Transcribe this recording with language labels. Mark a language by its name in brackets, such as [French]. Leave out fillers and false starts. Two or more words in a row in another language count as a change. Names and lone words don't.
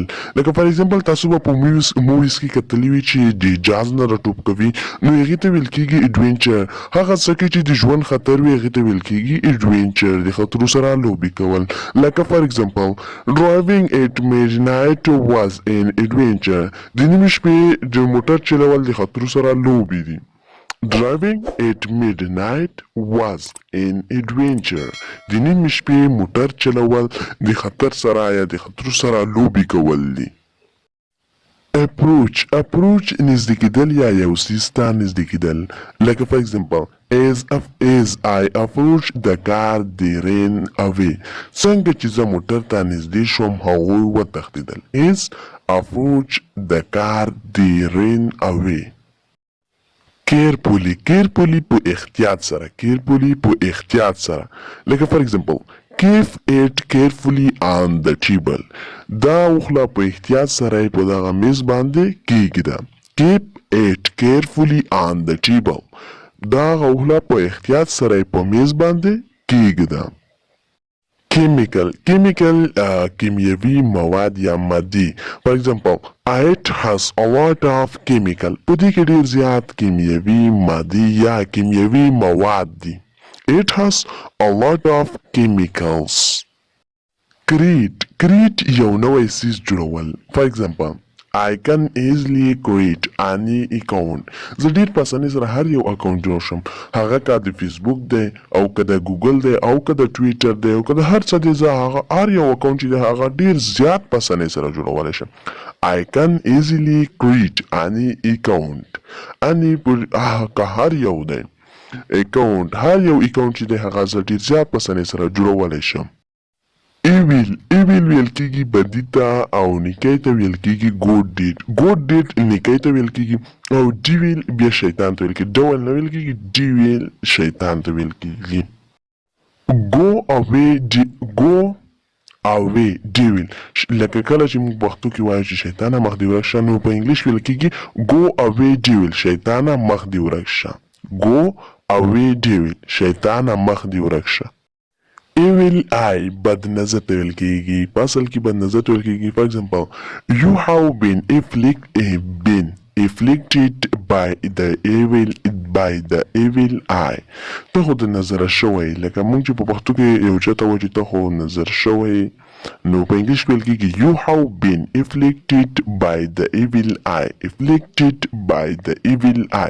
[Pashto] لکه [English] for example [Pashto] تاسو به په موویز کې کتلي وي چې د جاز نه راټوپ کوي، نو هغې ته ویل کېږي ایډوینچر. هغه څه کې چې د ژوند خطر وي هغې ته ویل کېږي ایډوینچر، د خطرو سره لوبې کول. لکه [English] for example driving at midnight was an adventure, [Pashto] د نیمې شپې د موټر چلول د خطرو سره لوبې دي. [English] Driving at midnight was an adventure. [Pashto] د نیمې شپې موټر چلول د خطر سره یا د خطرو سره لوبې کول دي. approach نږدې کېدل یا یو څیز ته نږدې کېدل. [English] لکه for example as I approach the car they ran away. [Pashto] څنګه چې زه موټر ته نږدې شوم هغوی وتښتېدل. [English] as approach the car they ran away. [Pashto] carefully په احتیاط سره. [English] لکه for example keep it carefully on the table. [Pashto] دا وخله په احتیاط سره په دغه میز باندې کېږده. [English] keep it carefully on the table. [Pashto] دا وخله په احتیاط سره په میز باندې کېږده. chemical کیمیاوي مواد یا مادي. [English] for example it has a lot of chemical. [Pashto] په دې کې ډېر زیات کیمیاوي مادي یا کیمیاوي مواد دي. [English] it has a lot of chemicals. [Pashto] create یو نوی څیز جوړول. [English] for example I can easily create any account. [Pashto] زه ډېر په اسانۍ سره هر یو اکاونټ جوړ شم، هغه که د فیسبوک دی او که د ګوګل دی او که د ټویټر دی او که د هر څه دی، زه هغه هر یو اکاونټ چې دی هغه ډېر زیات په اسانۍ سره جوړولی شم. [English] I can easily create any account. [Pashto] که هر یو دی اکاونټ، هر یو اکاونټ چې دی هغه زه ډېر زیات په اسانۍ سره جوړولی شم. ایویل ویل کېږي بدي ته او نیکۍ ته ویل کېږي [English] good deed [Pashto] نیکۍ ته ویل کېږي او ډیویل بیا شیطان ته ویل کېږي. ډول نه ویل کېږي، ډیویل شیطان ته ویل کېږي. [English] go away ډیویل. [Pashto] لکه کله چې موږ پښتو کې وایو چې شیطانه مخ دې ورک شه، نو په انګلش ویل کېږي [English] go away devil, [Pashto] شیطانه مخ دې ورک شه. [English] go away devil, [Pashto] شیطانه مخ دې ورک شه. [English] evil eye [Pashto] بد نظر ته ویل کېږي، په اصل کې بد نظر ته ویل کېږي. [English] for example you have been afflicted by the evil eye. [Pashto] ته خو د نظره شوی، لکه موږ چې په پښتو کې یو چاته وایو چې ته خو نظر شوی، نو په انګلیش ویل کېږي [English] you have been afflicted by the evil eye.